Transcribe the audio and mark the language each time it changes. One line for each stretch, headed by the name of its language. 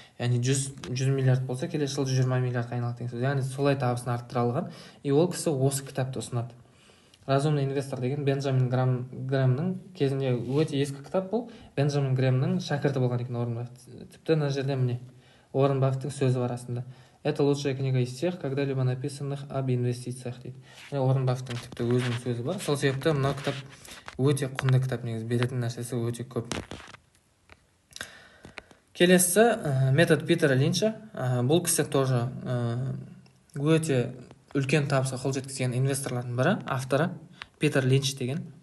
Kazakh: Яғни 100 миллиард болса, келесі жыл 120 миллиард айналады деген сөз. Яғни солай табысын арттыра алған. И ол кісі осы кітапты ұсынады.
Russian: «Разумный инвестор»
Kazakh: деген Бенджамин Грэмнің кезінде өте ескі кітап бұл. Бенджамин Грэмнің шәкірті болған екен Уоррен Баффет. Тіпті мына жерде міне Уоррен Баффеттің сөзі бар астында.
Russian: «Это лучшая книга из всех, когда-либо написанных об инвестициях» дейді.
Kazakh: Уоррен Баффеттің тіпті өзінің сөзі бар. Сол себепті мына кітап өте құнды кітап, негізі беретін нәрсесі өте көп. Келесі метод Питера Линча. Бұл кісі тоже өте үлкен табысқа қол жеткізген инвесторлардың бірі, авторы Питер Линч деген.